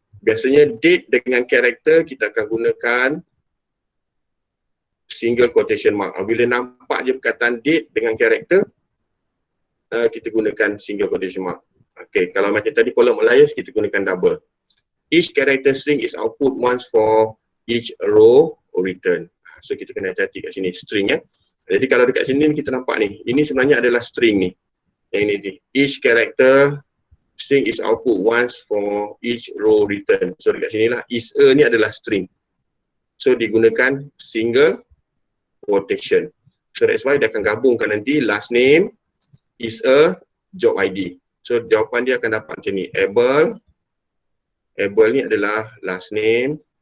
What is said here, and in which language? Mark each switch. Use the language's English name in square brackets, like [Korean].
[Malay] Biasanya date dengan karakter kita akan gunakan single quotation mark. Bila nampak je perkataan date dengan karakter, kita gunakan single quotation mark. Okay, kalau macam tadi column alias, kita gunakan double. [English] Each character string is output once for each row or return. [Malay] So kita kena hati-hati kat sini, string Jadi kalau dekat sini kita nampak ni, ini sebenarnya adalah string ni. Yang ini ni. [English] Each character String is output once for each row return. [Malay] So dekat sini lah, is a ni adalah string. So digunakan single quotation. So that's why dia akan gabungkan nanti last name is a job ID. So jawapan dia akan dapat macam ni. Able ni adalah last name.